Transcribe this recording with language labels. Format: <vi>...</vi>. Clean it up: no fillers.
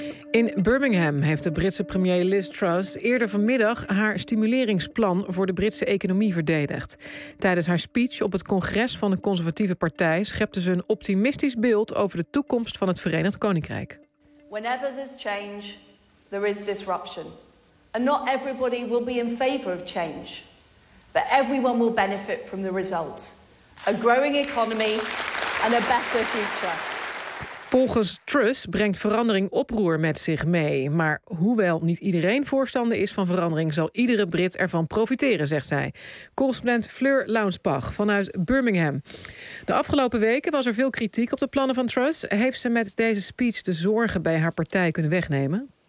<nl>In Birmingham heeft de Britse premier Liz Truss eerder vanmiddag haar stimuleringsplan voor de Britse economie verdedigd. Tijdens haar speech op het congres van de Conservatieve Partij schepte ze een optimistisch beeld over de toekomst van het Verenigd Koninkrijk.</nl> <en>Whenever there's change, there is disruption. And not everybody will be in favor of change. But everyone will benefit from the result. A growing economy and a better future.</en> <nl>Volgens Truss brengt verandering oproer met zich mee. Maar hoewel niet iedereen voorstander is van verandering, zal iedere Brit ervan profiteren, zegt zij. Correspondent Fleur Launsbach vanuit Birmingham. De afgelopen weken was er veel kritiek op de plannen van Truss. Heeft ze met deze speech de zorgen bij haar partij kunnen wegnemen?</nl>